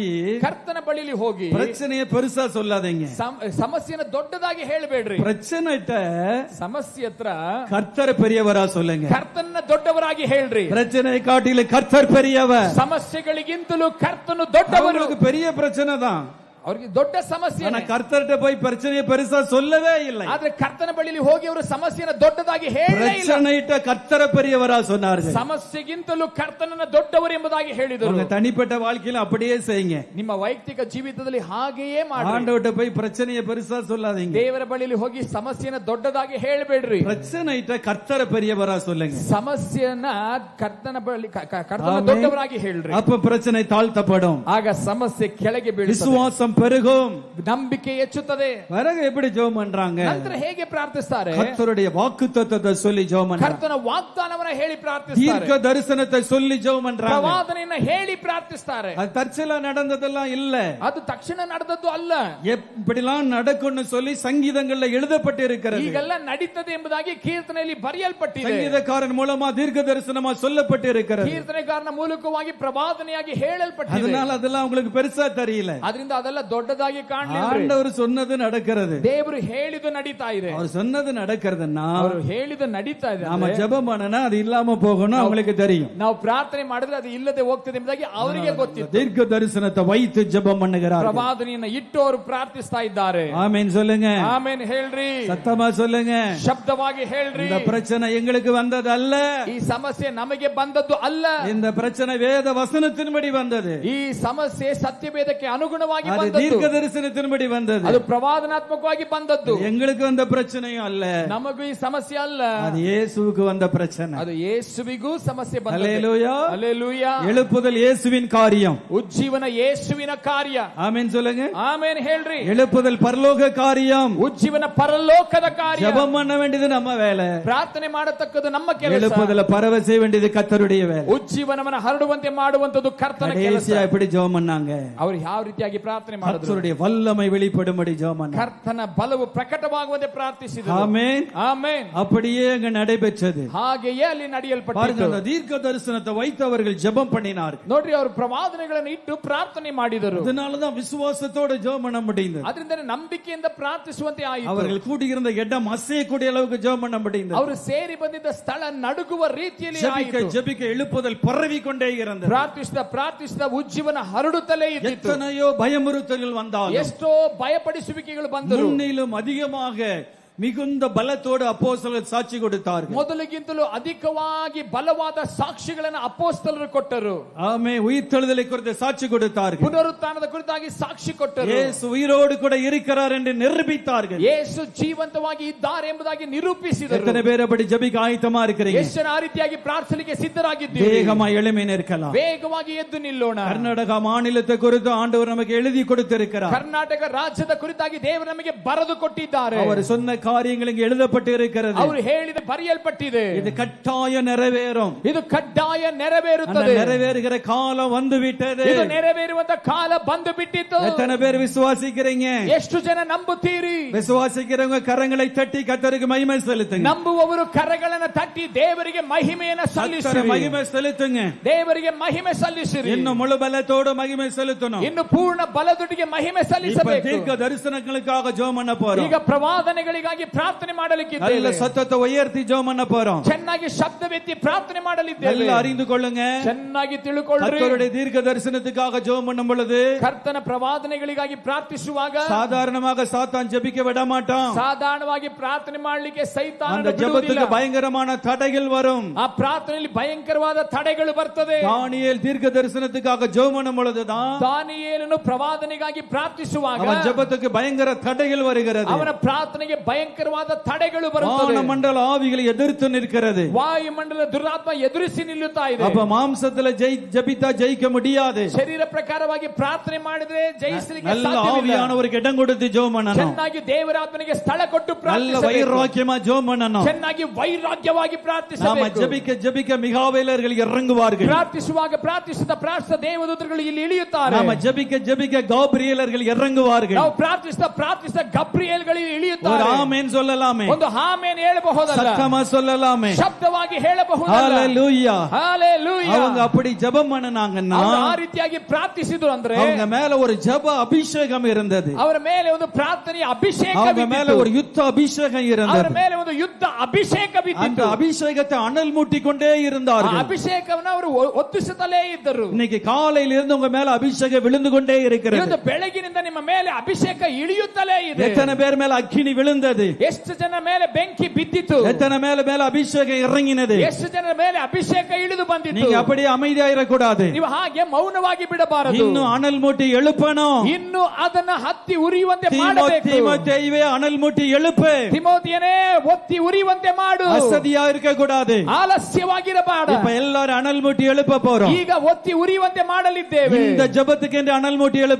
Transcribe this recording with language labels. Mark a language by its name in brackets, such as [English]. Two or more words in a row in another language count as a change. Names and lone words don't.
[Kannada] ಕರ್ತನ ಬಳಿಲಿ ಹೋಗಿ [Tamil] பிரச்சனையை பெருசா சொல்லாதீங்க. [Kannada] ಸಮಸ್ಯೆನ ದೊಡ್ಡದಾಗಿ ಹೇಳಬೇಡ್ರಿ. [Tamil] பிரச்சனைட்ட [Kannada] ಸಮಸ್ಯೆ ಹತ್ರ [Tamil] கர்த்தர் பெரியவரா சொல்லுங்க. [Kannada] ಕರ್ತನ ದೊಡ್ಡವರಾಗಿ ಹೇಳ್ರಿ. [Tamil] பிரச்சனை காட்டில கர்த்தர் பெரியவர். [Kannada] ಸಮಸ್ಯೆಗಳಿಗಿಂತಲೂ ಕರ್ತನು ದೊಡ್ಡವರು. [Tamil] பெரிய பிரச்சனை தான். [Kannada] ಅವರಿಗೆ ದೊಡ್ಡ ಸಮಸ್ಯೆ. [Tamil] ஆனா கர்த்தர்கிட்ட போய் பிரச்சனையை பெருசா சொல்லவே இல்லை. [Kannada] ಆದ್ರೆ ಕರ್ತನ ಬಳಿಲಿ ಹೋಗಿ ಅವರು ಸಮಸ್ಯೆನ ದೊಡ್ಡದಾಗಿ ಹೇಳಲೇ ಇಲ್ಲ. [Tamil] பிரச்சனைட்ட கர்த்தர் பெரியவரா சொன்னார்கள். [Kannada] ಸಮಸ್ಯೆಗಿಂತಲೂ ಕರ್ತನನ್ನ ದೊಡ್ಡವರು ಎಂಬುದಾಗಿ ಹೇಳಿದರು. [Tamil] உங்க தனிப்பட்ட வாழ்க்கையில அப்படியே செய்யுங்க. [Kannada] ನಿಮ್ಮ ವೈಯಕ್ತಿಕ ಜೀವಿತದಲ್ಲಿ ಹಾಗೆಯೇ ಮಾಡಿ. [Tamil] ஆண்டவர்கிட்ட போய் பிரச்சனையை பெருசா சொல்லாதீங்க. [Kannada] ದೇವರ ಬಳಿಲಿ ಹೋಗಿ ಸಮಸ್ಯೆನ ದೊಡ್ಡದಾಗಿ ಹೇಳಬೇಡ್ರಿ. [Tamil] பிரச்சனைட்ட கர்த்தர் பெரியவரா சொல்லுங்க. [Kannada] ಸಮಸ್ಯೆಯನ್ನ ಕರ್ತನ ಬಳಿ ಕರ್ತನ ದೊಡ್ಡವರಾಗಿ ಹೇಳ್ರಿ. [Tamil] அப்ப பிரச்சனை தாழ்த்தப்படும். [Kannada] ಆಗ ಸಮಸ್ಯೆ ಕೆಳಗೆ ಬೀಳುತ್ತದೆ. [Tamil] விசுவாசம் பெருகும். [Kannada] ನಂಬಿಕೆ ಹೆಚ್ಚುತ್ತದೆ. [Tamil] பிறகு எப்படி ஜெபம் பண்றாங்க? [Kannada] ನಂತರ ಹೇಗೆ ಪ್ರಾರ್ಥಿಸ್ತಾರೆ? [Tamil] கர்த்தருடைய வாக்குத்தத்தத்தை சொல்லி ஜெபம் பண்றாங்க. [Kannada] ಕರ್ತನ ವಾಗ್ದಾನವನ್ನ ಹೇಳಿ ಪ್ರಾರ್ಥಿಸ್ತಾರೆ. [Tamil] தீர்க்க தரிசனத்தை சொல்லி ஜெபம் பண்றாங்க. [Kannada] ಪ್ರವಾದನೆಯನ್ನ ಹೇಳಿ ಪ್ರಾರ್ಥಿಸ್ತಾರೆ. [Tamil] அது தற்செயலா நடந்ததெல்லாம் இல்ல. [Kannada] ಅದು ತಕ್ಷಣ ನಡೆದದ್ದು ಅಲ್ಲ. [Tamil] எப்படிலாம் நடக்கும்னு சொல்லி சங்கீதங்கள்ல எழுதப்பட்டு இருக்கிறது. [Kannada] ಈಗೆಲ್ಲ ನಡೀತದೆ ಎಂಬುದಾಗಿ ಕೀರ್ತನೆಯಲ್ಲಿ ಬರೆಯಲ್ಪಟ್ಟಿದೆ. [Tamil] சங்கீதக்காரன் மூலமா தீர்க்க தரிசனமா சொல்லப்பட்டு இருக்கிறது. [Kannada] ಕೀರ್ತನೆಗಾರನ ಮೂಲಕವಾಗಿ ಪ್ರವಾದನೆಯಾಗಿ ಹೇಳಲ್ಪಟ್ಟಿದೆ. [Tamil] அதனால அதெல்லாம் உங்களுக்கு பெருசா தெரியல. [Kannada] ಅದರಿಂದ ಅದೆಲ್ಲ ದೊಡ್ಡದಾಗಿ ಕಾಣಲಿಲ್ಲ. [Tamil] ஆண்டவர் சொன்னது நடக்கிறது. [Kannada] ದೇವರು ಹೇಳಿದ್ದು ನಡೀತಾ ಇದೆ. [Tamil] அவர் சொன்னது நடக்கிறதுன்னா [Kannada] ಅವರು ಹೇಳಿದ್ದು ನಡೀತಾ ಇದೆ. [Tamil] நாம ஜெபம் பண்ணனா அது இல்லாம போகணும் அவங்களுக்கு தெரியும். [Kannada] ನಾವು ಪ್ರಾರ್ಥನೆ ಮಾಡಿದ್ರೆ ಅದು ಇಲ್ಲದೆ ಹೋಗ್ತದೆ ಎಂಬುದಾಗಿ ಅವರಿಗೆ ಗೊತ್ತಿದೆ. [Tamil] தீர்க்க தரிசனத்தை வைத்து ஜெபம் பண்ணுகிறார்கள். [Kannada] ಪ್ರವಾದನೆಯನ್ನು ಇಟ್ಟು ಅವರು ಪ್ರಾರ್ಥಿಸ್ತಾ ಇದ್ದಾರೆ. [Tamil] ஆமென் சொல்லுங்க. [Kannada] ಆಮೆನ್ ಹೇಳ್ರಿ. [Tamil] சத்தமா சொல்லுங்க. [Kannada] ಶಬ್ದವಾಗಿ ಹೇಳ್ರಿ. [Tamil] இந்த பிரச்சனை எங்களுக்கு வந்தது அல்ல. [Kannada] ಈ ಸಮಸ್ಯೆ ನಮಗೆ ಬಂದದ್ದು ಅಲ್ಲ. [Tamil] இந்த பிரச்சனை வேத வசனத்தின்படி வந்தது. [Kannada] ಈ ಸಮಸ್ಯೆ ಸತ್ಯವೇದಕ್ಕೆ ಅನುಗುಣವಾಗಿ [Tamil] அது தீர்க்க தரிசனத்தின்படி வந்தது. [Kannada] ಅದು ಪ್ರವಾದನಾತ್ಮಕವಾಗಿ ಬಂದದ್ದು. [Tamil] எங்களுக்கு வந்த பிரச்சனையும் அல்ல. [Kannada] ನಮಗೂ ಈ ಸಮಸ್ಯೆ ಅಲ್ಲ. [Tamil] அது இயேசுவுக்கு வந்த பிரச்சனை. [Kannada] ಅದು ಯೇಸುವಿಗೂ ಸಮಸ್ಯೆ ಬಂದದ್ದು. [Tamil] ஹல்லேலூயா. [Kannada] ಹಲ್ಲೆಲೂಯಾ. [Tamil] எழுப்புதல் இயேசுவின் காரியம். [Kannada] ಉಜ್ಜೀವನ ಯೇಸುವಿನ ಕಾರ್ಯ. [Tamil] ஆமென் சொல்லுங்க. [Kannada] ಆಮೆನ್ ಹೇಳ್ರಿ. [Tamil] எழுப்புதல் பரலோக காரியம். [Kannada] ಉಜ್ಜೀವನ ಪರಲೋಕದ ಕಾರ್ಯ. [Tamil] ஜெபம் பண்ண வேண்டியது நம்ம வேலை. [Kannada] ಪ್ರಾರ್ಥನೆ ಮಾಡತಕ್ಕದ್ದು ನಮ್ಮ ಕೆಲಸ. [Tamil] எழுப்புதல பரவ செய்ய வேண்டியது கர்த்தருடைய வேலை. [Kannada] ಉಜ್ಜೀವನವನ್ನು ಹರಡುವಂತೆ ಮಾಡುವಂತದ್ದು ಕರ್ತನ ಕೆಲಸ. [Tamil] கடைசியா எப்படி ஜெபம் பண்ணாங்க? [Kannada] ಅವರು ಯಾವ ರೀತಿಯಾಗಿ ಪ್ರಾರ್ಥನೆ ಮಾಡಿದ್ರು? [Tamil] கர்த்தருடைய வல்லமை வெளிப்படும்படி ஜெபம் பண்ணாங்க. [Kannada] ಕರ್ತನ ಬಲವು ಪ್ರಕಟವಾಗುವಂತೆ ಪ್ರಾರ್ಥಿಸಿದರು. [Tamil] ஆமென். [Kannada] ಆಮೆನ್. [Tamil] அப்படியே அங்க நடைபெற்றது. [Kannada] ಹಾಗೆಯೇ ಅಲ್ಲಿ ನಡೆಯಲ್ಪಟ್ಟಿತು. [Tamil] பாருங்க, அந்த தீர்க்க தரிசனத்தை வைத்தவர்கள் ஜெபம் பண்ணினார்கள். [Kannada] ನೋಡ್ರಿ, ಅವರು ಪ್ರವಾದನೆಗಳನ್ನು ಇಟ್ಟು ಪ್ರಾರ್ಥನೆ ಮಾಡಿದರು. [Tamil] அதனாலதான் விசுவாசத்தோட ஜெபம் பண்ண முடிந்தது. [Kannada] ಅದರಿಂದ ನಂಬಿಕೆಯಿಂದ ಪ್ರಾರ್ಥಿಸುವಂತೆ ಆಯಿತು. [Tamil] அவர்கள் கூடியிருந்த இடம் அசையக்கூடிய அளவுக்கு ஜெபம் பண்ண முடிந்தது. [Kannada] ಅವರು ಸೇರಿ ಬಂದಿದ್ದ ಸ್ಥಳ ನಡುಗುವ ರೀತಿಯಲ್ಲಿ ಆಯಿತು. [Tamil] ஜெபிக்க எழுப்புதல் பரவி கொண்டே இருந்தது. [Kannada] ಪ್ರಾರ್ಥಿಸಿದ ಉಜ್ಜೀವನ ಹರಡುತ್ತಲೇ ಇದ್ದಿತು. [Tamil] எத்தனையோ பயமுறுத்தல்கள் வந்தாலும், [Kannada] ಎಷ್ಟೋ ಭಯಪಡಿಸುವಿಕೆಗಳು ಬಂದರು. [Tamil] முன்னிலும் அதிகமாக மிகுந்த பலத்தோடு அப்போஸ்தலர் சாட்சி கொடுத்தார்கள். [Kannada] ಮೊದಲಿಗಿಂತಲೂ ಅಧಿಕವಾಗಿ ಬಲವಾದ ಸಾಕ್ಷಿಗಳನ್ನು ಅಪೊಸ್ತಲರು ಕೊಟ್ಟರು. [Tamil] ஆமென். உயிர்த்தெழுதலை குறித்து சாட்சி கொடுத்தார்கள். [Kannada] ಪುನರುತ್ಥಾನದ ಕುರಿತಾಗಿ ಸಾಕ್ಷಿ ಕೊಟ್ಟರು. [Tamil] இயேசு உயிரோடு கூட இருக்கிறார் என்று நிரூபித்தார்கள். [Kannada] ಯೇಸು ಜೀವಂತವಾಗಿ ಇದ್ದಾರೆ ಎಂಬುದಾಗಿ ನಿರೂಪಿಸಿದರು. [Tamil] எத்தனை பேர் அப்படி ஜெபிக்க ஆயத்தமா இருக்கிறீங்க? [Kannada] ಎಷ್ಟು ಜನ ಆ ರೀತಿಯಾಗಿ ಪ್ರಾರ್ಥನೆಗೆ ಸಿದ್ಧರಾಗಿದ್ದೀರಿ? [Tamil] வேகமா எழும்பி நிற்கலாம். [Kannada] ವೇಗವಾಗಿ ಎದ್ದು ನಿಲ್ಲೋಣ. [Tamil] கர்நாடக மாநிலத்தை குறித்து ஆண்டவர் நமக்கு எழுதி கொடுத்திருக்கிறார். [Kannada] ಕರ್ನಾಟಕ ರಾಜ್ಯದ ಕುರಿತಾಗಿ ದೇವರು ನಮಗೆ ಬರೆದು ಕೊಟ್ಟಿದ್ದಾರೆ. [Tamil] அவர் சொன்ன காரியங்கள் இங்கே எழுதப்பட்டு இருக்கிறது. [Kannada] ಅವರು ಹೇಳಿದ ಬರೆಯಲ್ಪಟ್ಟಿದೆ. [Tamil] இது கட்டாயம் நிறைவேறும். [Kannada] ಇದು ಕಡ್ಡಾಯ ನೆರವೇರುತ್ತದೆ. [Tamil] நிறைவேறுகிற காலம் வந்து விட்டது. [Kannada] ಇದು ನೆರವೇರುವಂತ ಕಾಲ ಬಂದು ಬಿಟ್ಟಿತು. [Tamil] எத்தனை பேர் விசுவாசிக்கிறீங்க? [Kannada] ಎಷ್ಟು ಜನ ನಂಬುತ್ತೀರಿ? [Tamil] விசுவாசிக்கிறவங்க கரங்களை தட்டி கர்த்தருக்கு மகிமை செலுத்துங்க. [Kannada] ನಂಬುವವರು ಕರಗಳನ್ನು ತಟ್ಟಿ ದೇವರಿಗೆ ಮಹಿಮೆಯನ್ನು ಸಲ್ಲಿಸಿರಿ. [Tamil] மகிமை செலுத்துங்க. [Kannada] ದೇವರಿಗೆ ಮಹಿಮೆ ಸಲ್ಲಿಸಿರಿ. [Tamil] இன்னும் முழு பலத்தோடு மகிமை செலுத்தணும். [Kannada] ಇನ್ನು ಪೂರ್ಣ ಬಲದೊಟ್ಟಿಗೆ ಮಹಿಮೆ ಸಲ್ಲಿಸಬೇಕು. [Tamil] தீர்க்க தரிசனங்களுக்காக ஜெபம் பண்ண போறோம். [Kannada] ಈಗ ಪ್ರವಾದನೆಗಳಿಗಾಗಿ ಪ್ರಾರ್ಥನೆ ಮಾಡಲಿಕ್ಕಿದ್ದೇವೆ. [Tamil] நல்ல சத்தத்தை உயர்த்தி ஜெபம் பண்ண போறோம். [Kannada] ಚೆನ್ನಾಗಿ ಶಬ್ದವೆತ್ತಿ ಪ್ರಾರ್ಥನೆ ಮಾಡಲಿದ್ದೇವೆ. [Tamil] ಎಲ್ಲ அறிந்து கொள்ளுங்க. [Kannada] ಚೆನ್ನಾಗಿ ತಿಳುಕೊಳ್ಳ್ರಿ. [Tamil] கர்த்தருடைய தீர்க்க தரிசனத்துக்காக ஜெபம் பண்ணும் பொழுது [Kannada] ಕರ್ತನ ಪ್ರವಾದನೆಗಳಿಗಾಗಿ ಪ್ರಾರ್ಥಿಸುವಾಗ [Tamil] சாதாரணமாக சாத்தான் ஜெபிக்க விட மாட்டான். [Kannada] ಸಾಧಾರಣವಾಗಿ ಪ್ರಾರ್ಥನೆ ಮಾಡಲಿಕ್ಕೆ ಸೈತಾನ [Tamil] அந்த ஜெபத்துக்கு பயங்கரமான தடைகள் வரும். [Kannada] ಆ ಪ್ರಾರ್ಥನೆಯಲ್ಲಿ ಭಯಂಕರವಾದ ತಡೆಗಳು ಬರ್ತದೆ. [Tamil] தானியேல் தீர்க்க தரிசனத்துக்காக ஜெபம் பண்ணும் பொழுதுதான் [Kannada] ದಾನಿಯೇಲನು ಪ್ರವಾದನೆಗಾಗಿ ಪ್ರಾರ್ಥಿಸುವಾಗ [Tamil] அவன் ஜெபத்துக்கு பயங்கர தடைகள் வருகிறது. [Kannada] ಅವನ ಪ್ರಾರ್ಥನೆಗೆ ಭಯಂಕರವಾದ ತಡೆಗಳು ಬರುತ್ತವೆ. [Tamil] வானமண்டல ஆவிகளை எதிர்த்து நிற்கிறது. [Kannada] ವಾಯುಮಂಡಲ ದುರಾತ್ಮ ಎದುರಿಸಿ ನಿಲ್ಲುತ್ತಾ ಇದೆ. [Tamil] அப்ப மாம்சத்துல ஜெபித்தா ஜெயிக்க முடியாது. [Kannada] ಶರೀರ ಪ್ರಕಾರವಾಗಿ ಪ್ರಾರ್ಥನೆ ಮಾಡಿದ್ರೆ ಜಯಿಸಲಿಕ್ಕೆ [Tamil] நல்ல [Kannada] ಸಾಧ್ಯವಿಲ್ಲ. [Tamil] ஆவியானவருக்கு இடம் கொடுத்து ஜெபம் பண்ணணும். [Kannada] ಚೆನ್ನಾಗಿ ದೇವರ ಆತ್ಮನಿಗೆ ಸ್ಥಳ ಕೊಟ್ಟು [Tamil] நல்ல [Kannada] ಪ್ರಾರ್ಥಿಸಬೇಕು. [Tamil] வைராக்கியமா ஜெபம் பண்ணணும். [Kannada] ಚೆನ್ನಾಗಿ ವೈರಾಗ್ಯವಾಗಿ [Tamil] நாம [Kannada] ಪ್ರಾರ್ಥಿಸಬೇಕು. [Tamil] ஜெபிக்க ஜெபிக்க மிகாவேலர்கள் இறங்குவார்கள். [Kannada] ಪ್ರಾರ್ಥಿಸುವಾಗ ಪ್ರಾರ್ಥಿಸಿದ ದೇವದೂತರು ಇಲ್ಲಿ ಇಳಿಯುತ್ತಾರೆ. [Tamil] நாம ஜெபிக்க ஜெபிக்க காபிரியலர்கள் இறங்குவார்கள். [Kannada] ನಾವು ಪ್ರಾರ್ಥಿಸಿದ ಗಬ್ರಿಯೇಲ್ಗಳು [Tamil] ஒரு [Kannada] ಇಳಿಯುತ್ತಾರೆ. [Tamil] ஆமென் சொல்லலாமே. [Kannada] ಒಂದು ಆಮೆನ್ ಹೇಳಬಹುದಲ್ಲ. [Tamil] சத்தமா சொல்லலாமே. [Kannada] ಶಬ್ದವಾಗಿ ಹೇಳಬಹುದಲ್ಲ. [Tamil] ஹalleluya. [Kannada] ஹalleluya. [Tamil] அவங்க அப்படி ஜெபம் பண்ணனாங்கன்னா [Kannada] ಆ ರೀತಿಯಾಗಿ ಪ್ರಾರ್ಥಿಸಿದ್ರು ಅಂದ್ರೆ [Tamil] அவங்க மேல ஒரு ஜெப அபிஷேகம் இருந்தது. [Kannada] ಅವರ ಮೇಲೆ ಒಂದು ಪ್ರಾರ್ಥನೆಯ ಅಭಿಷೇಕ [Tamil] அவங்க மேல [Kannada] ಬಿದ್ದಿತು. [Tamil] ஒரு யுத்த அபிஷேகம் [Kannada] ಅವರ [Tamil] இருந்தது. [Kannada] ಮೇಲೆ ಒಂದು ಯುದ್ಧ ಅಭಿಷೇಕ [Tamil] அந்த [Kannada] ಬಿದ್ದಿತು. [Tamil] அபிஷேகத்தை அனல் மூட்டி கொண்டே [Kannada] ಆ [Tamil] இருந்தார்கள். [Kannada] ಅಭಿಷೇಕವನ್ನು ಅವರು ಒತ್ತಿಸುತ್ತಲೇ ಇದ್ದರು. [Tamil] இன்னைக்கு காலையில இருந்து உங்க மேல அபிஷேகம் விழுந்து கொண்டே இருக்கிறது. [Kannada] ಇವತ್ತು ಬೆಳಗಿನಿಂದ ನಿಮ್ಮ ಮೇಲೆ ಅಭಿಷೇಕ ಇಳಿಯುತ್ತಲೇ ಇದೆ. [Tamil] எத்தனை பேர் மேல அக்கினி விழுந்தது? [Kannada] ಎಷ್ಟು ಜನ ಮೇಲೆ ಬೆಂಕಿ ಬಿದ್ದಿತು? [Tamil] எத்தனை மேல அபிஷேகம் இறங்கினது? [Kannada] ಎಷ್ಟು ಜನರ ಮೇಲೆ ಅಭಿಷೇಕ ಇಳಿದು ಬಂದಿತು? [Tamil] நீங்க அப்படியே அமைதியா இருக்கக்கூடாது. [Kannada] ನೀವು ಹಾಗೆ ಮೌನವಾಗಿ ಬಿಡಬಾರದು. [Tamil] இன்னும் அனல் மூட்டி எழுப்பணும். [Kannada] ಇನ್ನು ಅದನ್ನ ಹತ್ತಿ ಉರಿಯುವಂತೆ ಮಾಡಬೇಕು. [Tamil] தீமோத்தேயுவே அனல் மூட்டி எழுப்பு. [Kannada] ತಿಮೋತಿಯನೇ ಒತ್ತಿ ಉರಿಯುವಂತೆ ಮಾಡು. [Tamil] அசதியா இருக்க கூடாது. [Kannada] ಆಲಸ್ಯವಾಗಿರಬಾರದು. [Tamil] இப்ப எல்லாரும் அனல் மூட்டி எழுப்ப போறோம். [Kannada] ಈಗ ಒತ್ತಿ ಉರಿಯುವಂತೆ ಮಾಡಲಿದ್ದೇವೆ. [Tamil] இந்த ஜெபத்துக்கு என்று அனல் மூட்டி எழுப்ப